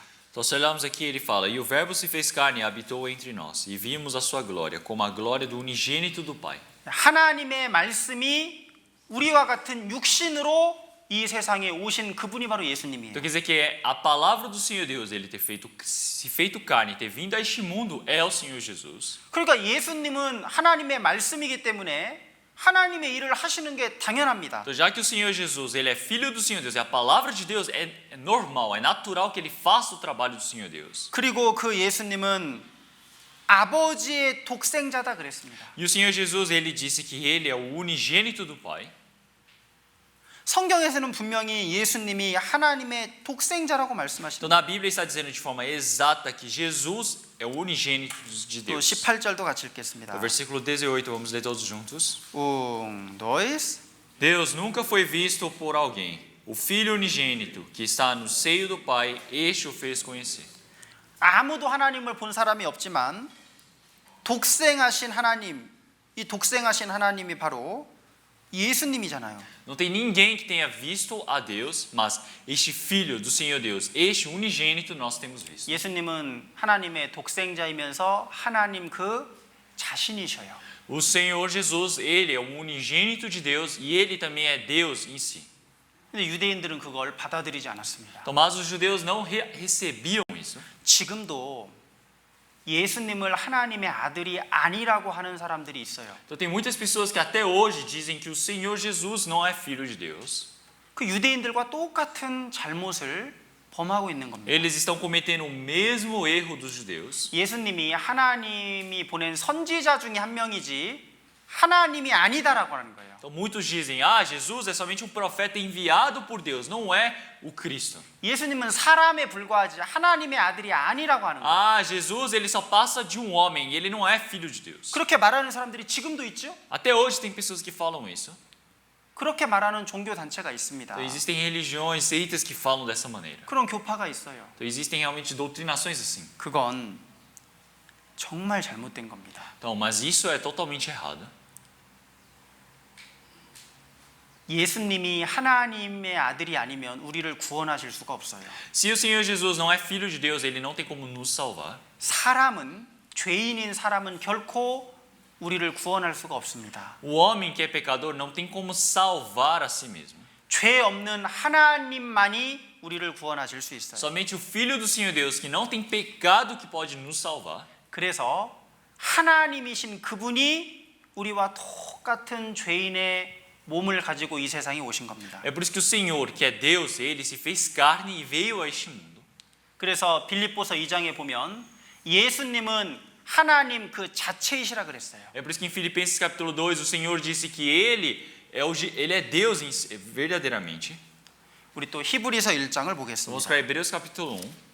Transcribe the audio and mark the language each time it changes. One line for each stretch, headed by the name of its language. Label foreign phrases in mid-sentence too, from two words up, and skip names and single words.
Portuguese: Então, se olharmos aqui, ele fala: e o Verbo se fez carne e habitou entre nós, e vimos a sua glória, como a glória do unigênito do Pai.
Korean: 하나님의 말씀이 우리와 같은 육신으로 이 세상에 오신 그분이 바로 예수님이에요.
Portuguese: Então quer dizer que a palavra do Senhor Deus, ele ter se feito carne, ter vindo a este mundo, é o Senhor Jesus.
Korean: 그러니까 예수님은 하나님의 말씀이기 때문에 하나님의 일을 하시는 게 당연합니다.
Portuguese: Então, já que o Senhor Jesus, ele é filho do Senhor Deus, é a palavra de Deus, é normal, é natural que ele faça o trabalho do Senhor Deus.
Korean: 그리고 그 예수님은 아버지의 독생자다 그랬습니다.
Portuguese: E o Senhor Jesus, ele disse que ele é o unigênito do Pai.
Korean: 성경에서는 분명히 예수님이 하나님의 독생자라고
Portuguese: Então
Korean: 말씀하십니다.
Portuguese: na Bíblia está dizendo de forma exata que Jesus é o unigênito de
Korean: 또
Portuguese: Deus.
Korean: 18절도 같이 읽겠습니다.
Portuguese: O versículo 18, vamos ler todos juntos. 1, 2. Deus nunca foi visto por alguém. O Filho unigênito que está no seio do Pai, este o fez conhecer.
Korean: 아무도 하나님을 본 사람이 없지만 독생하신 하나님, 이 독생하신 하나님이 바로 예수님이잖아요.
Portuguese: Não tem ninguém que tenha visto a Deus, mas este Filho do Senhor Deus, este unigênito nós temos visto.
Korean: 예수님은 하나님의 독생자이면서 하나님 그 자신이셔요.
Portuguese: O Senhor Jesus, ele é o unigênito de Deus e ele também é Deus em si.
Korean: 근데 유대인들은 그걸 받아들이지 않았습니다.
Portuguese: Então, mas os judeus não recebiam isso.
Korean: 지금도 예수님을 하나님의 아들이 아니라고 하는 사람들이 있어요.
Portuguese: Então tem muitas pessoas que até hoje dizem que o Senhor Jesus não é filho de Deus.
Korean: 그 유대인들과 똑같은 잘못을 범하고 있는 겁니다.
Portuguese: Eles estão cometendo o mesmo erro dos judeus.
Korean: 예수님이 하나님이 보낸 선지자 중에 한 명이지 하나님이 아니다라고 하는 거예요.
Portuguese: Então muitos dizem: ah, Jesus é somente um profeta enviado por Deus, não é o Cristo.
Korean: 예수님은 사람에 불과하지 하나님의 아들이 아니라고 하는 거예요.
Portuguese: Ah, Jesus ele só passa de um homem, ele não é filho de Deus.
Korean: 그렇게 말하는 사람들이 지금도 있죠?
Portuguese: Até hoje tem pessoas que falam isso.
Korean: 그렇게 말하는 종교 단체가 있습니다.
Portuguese: Então existem religiões, seitas que falam dessa maneira.
Korean: 그런 교파가 있어요.
Portuguese: Então existem realmente doutrinações assim.
Korean: 그건 정말 잘못된 겁니다.
Portuguese: Então, mas isso é totalmente errado.
Korean: 예수님이 하나님의 아들이 아니면 우리를 구원하실 수가 없어요.
Portuguese: Se o Senhor Jesus não é filho de Deus, ele não tem como nos salvar.
Korean: 사람은 죄인인 사람은 결코 우리를 구원할 수가 없습니다.
Portuguese: O homem que é pecador não tem como salvar a si mesmo.
Korean: 죄 없는 하나님만이 우리를 구원하실 수 있어요.
Portuguese: Somente o Filho do Senhor Deus, que não tem pecado, que pode nos salvar.
Korean: 그래서 하나님이신 그분이 우리와 똑같은 죄인의 몸을 가지고 이 세상에 오신 겁니다.
Portuguese: É por isso que o Senhor, que é Deus, ele se fez carne e veio a este mundo.
Korean: 그래서 빌립보서 2장에 보면 예수님은 하나님 그 자체이시라 그랬어요.
Portuguese: É por isso que em Filipenses capítulo 2 o Senhor disse que ele é Deus verdadeiramente.
Korean: 우리 또 히브리서 1장을
Portuguese: Vamos
Korean: 보겠습니다.
Portuguese: para Hebreus capítulo 1.